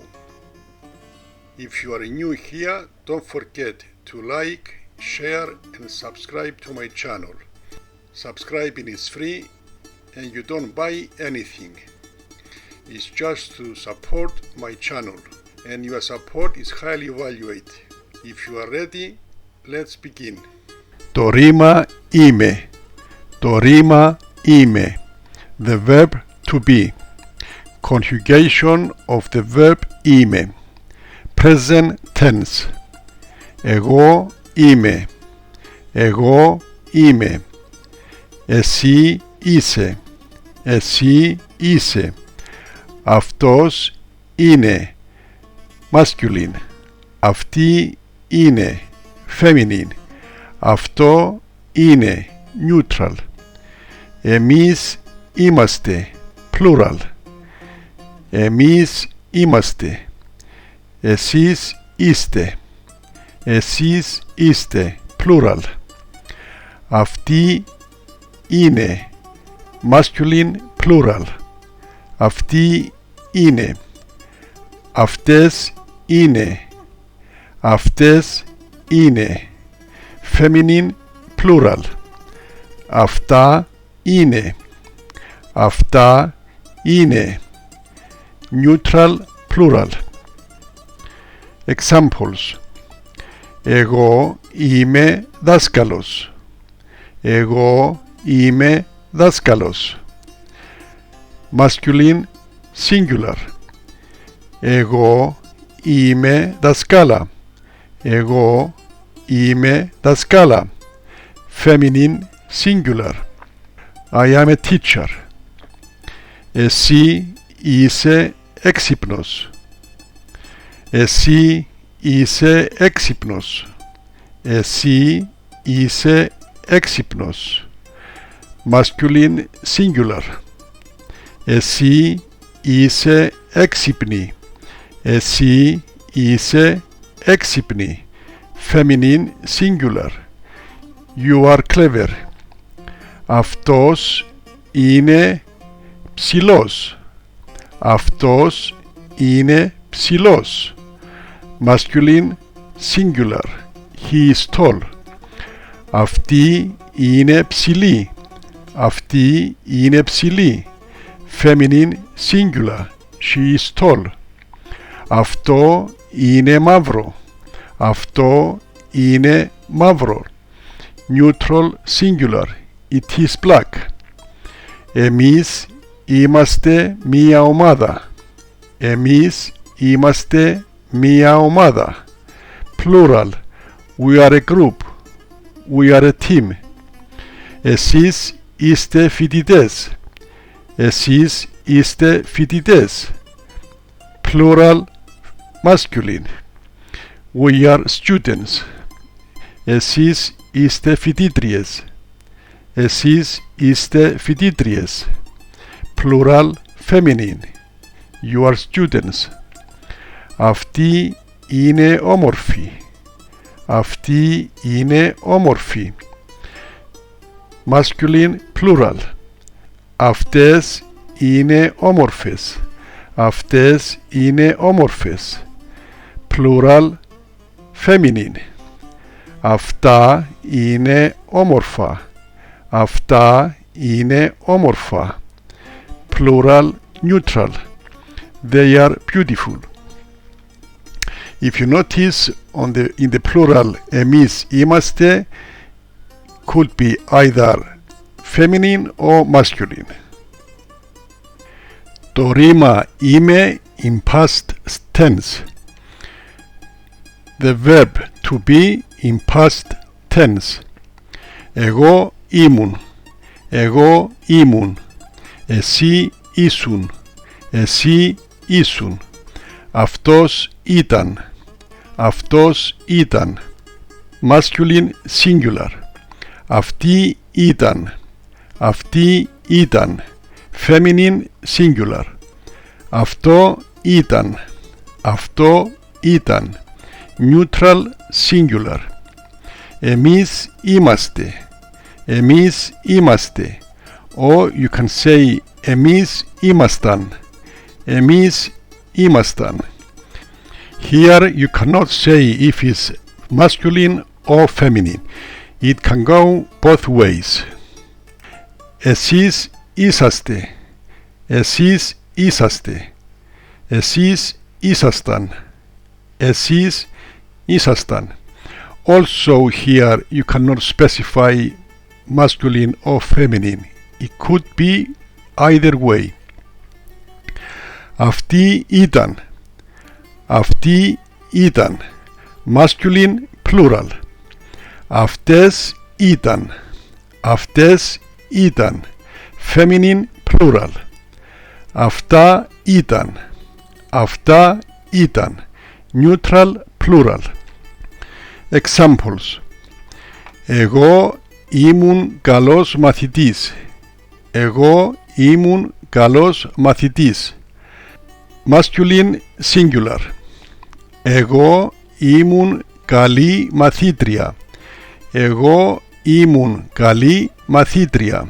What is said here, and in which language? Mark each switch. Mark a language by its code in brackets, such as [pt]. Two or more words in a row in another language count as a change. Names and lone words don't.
[en] If you are new here, don't forget to like, share and subscribe to my channel. Subscribing is free and you don't buy anything. It's just to support my channel, and your support is highly valued. If you are ready, let's begin. [el] Το ρήμα είμαι. Το ρήμα είμαι. [en] The verb to be. Conjugation of the verb είμαι. Present tense. [el] Εγώ είμαι. Εγώ είμαι. Εσύ είσαι. Εσύ είσαι. Αυτός είναι. Masculine. Αυτή είναι. Feminine. Αυτό είναι. Neutral. Εμείς είμαστε. Plural. Εμείς είμαστε. Εσείς είστε. Εσείς είστε. Plural. Αυτή είναι. [en] Masculine plural. [el] Αυτή είναι. Αυτές είναι. Αυτές είναι. [en] Feminine plural. [el] Αυτά είναι. Αυτά είναι. [en] Neutral plural. Examples. [el] Εγώ είμαι δάσκαλος. Εγώ είμαι δάσκαλος. [en] Masculine singular. [el] Εγώ είμαι δασκάλα. Εγώ είμαι δασκάλα. [en] Feminine singular. I am a teacher. [el] Εσύ είσαι έξυπνος. Εσύ είσαι έξυπνος. Εσύ είσαι έξυπνος. [en] Masculine singular. [el] Εσύ είσαι έξυπνη. Εσύ είσαι έξυπνη. [en] Feminine singular. You are clever. [el] Αυτός είναι ψηλός. Αυτός είναι ψηλός. [en] Masculine singular. He is tall. [el] Αυτή είναι ψηλή. Αυτή είναι ψηλή. [en] Feminine singular. She is tall. [el] Αυτό είναι μαύρο. Αυτό είναι μαύρο. [en] Neutral singular. It is black. [el] Εμείς είμαστε μία ομάδα. Εμείς είμαστε μία ομάδα. [en] Plural. We are a group. We are a team. [el] Εσείς είστε φοιτητές. Εσείς είστε φοιτητές. [en] Plural masculine. We are students. [el] Εσείς είστε φοιτήτριες. Εσείς είστε φοιτήτριες. [en] Plural feminine. You are students. [el] Αυτή είναι όμορφη. Αυτή είναι όμορφη. [en] Masculine plural. [el] Αυτές είναι όμορφες. Αυτές είναι όμορφες. [en] Plural feminine. [el] Αυτά είναι όμορφα. Αυτά είναι όμορφα. [en] Plural neutral. They are beautiful. If you notice in the plural [el] εμείς είμαστε [en] could be either feminine or masculine. [el] Το ρήμα είμαι [en] in past tense. The verb to be in past tense. [el] Εγώ ήμουν. Εγώ ήμουν. Εσύ ήσουν. Εσύ ήσουν. Αυτός ήταν. Αυτός ήταν. [en] Masculine singular. [el] Αυτή ήταν. Αυτή ήταν. [en] Feminine singular. [el] Αυτό ήταν. Αυτό ήταν. [en] Neutral singular. [el] Εμείς είμαστε. Εμείς είμαστε. [en] Or you can say [el] εμείς ήμασταν. Εμείς ήμασταν. [en] Here you cannot say if it's masculine or feminine. It can go both ways. [el] Εσείς είσαστε. Εσείς είσαστε. Εσείς ήσασταν. Εσείς ήσασταν. [en] Also here you cannot specify masculine or feminine. It could be either way. [el] Αυτή ήταν. Αυτή ήταν. [en] Masculine plural. [el] Αυτές ήταν. Αυτές ήταν. [en] Feminine plural. [el] Αυτά ήταν. Αυτά ήταν. [en] Neutral plural. Examples. [el] Εγώ ήμουν καλός μαθητής. Εγώ ήμουν καλός μαθητής. [en] Masculine singular. [el] Εγώ ήμουν καλή μαθήτρια. Εγώ ήμουν καλή μαθήτρια.